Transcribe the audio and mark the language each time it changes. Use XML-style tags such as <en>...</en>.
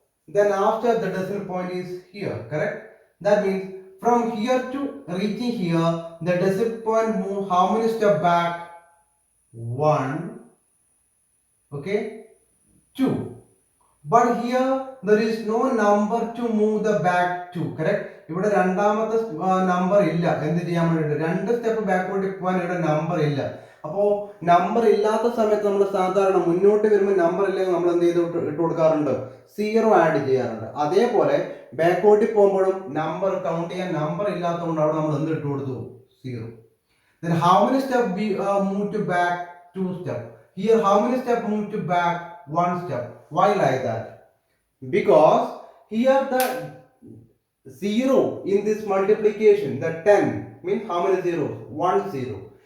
<en>Then after the decimal point is here, correct? That means from here to reaching here, the decimal point move how many step back? 1, okay, 2. But here there is no number to move the back to, correct?</en> <ml>ഇവിടെ രണ്ടാമത്തെ number ഇല്ല. എന്ത് ചെയ്യാൻ വേണ്ടിയിട്ട്? രണ്ട് step ബാക്കോട്ട് പോകാൻ ഇവിടെ നമ്പർ ഇല്ല. അപ്പോൾ നമ്പർ ഇല്ലാത്ത സമയത്ത് നമ്മൾ സാധാരണ മുന്നോട്ട് വരുമ്പോൾ നമ്പർ ഇല്ലെങ്കിൽ നമ്മൾ എന്ത് ചെയ്ത് ഇട്ട് കൊടുക്കാറുണ്ട്? 0 ആഡ് ചെയ്യാറുണ്ട്. അതേപോലെ ബാക്കോട്ട് പോകുമ്പോഴും നമ്പർ കൗണ്ട് ചെയ്യാൻ നമ്പർ ഇല്ലാത്തതുകൊണ്ട് അവിടെ നമ്മൾ എന്ത് ഇട്ട് കൊടുത്തു? 0.</ml> <en>Then how many steps we move to back? 2 steps. Here how many steps move to back? 1 step. Why like that? Because here the 0 in this multiplication, the 10 means how many zeros? 1 0.</en>